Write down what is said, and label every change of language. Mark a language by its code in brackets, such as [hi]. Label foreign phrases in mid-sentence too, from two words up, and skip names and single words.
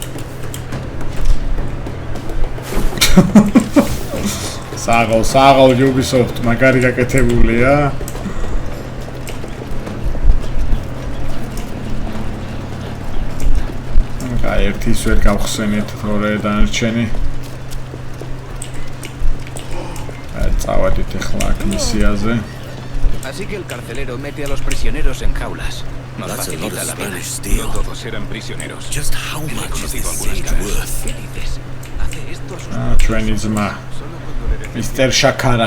[ka] საღოლ Ubisoft მაგარი გაკეთებულია. ერთის ვერ გავხსენეთ თორე დანარჩენი. წავედით ახლა აქ მისიაზე. [es] Así que el carcelero mete a los prisioneros en jaulas. Nos [en] That's a lot [es] facilita [en] of [es] la vida. [en] Spanish steel. [es] No todos eran prisioneros. [en] Just how [es] He [en] much is [es] reconocido [en] this [es] algunas [en] sage [es] caras. [en] worth? [es] ¿Qué dices? Hace esto a sus [ka] ჩვენი ძმა [es] Solo cuando le decís Mr. Shakara.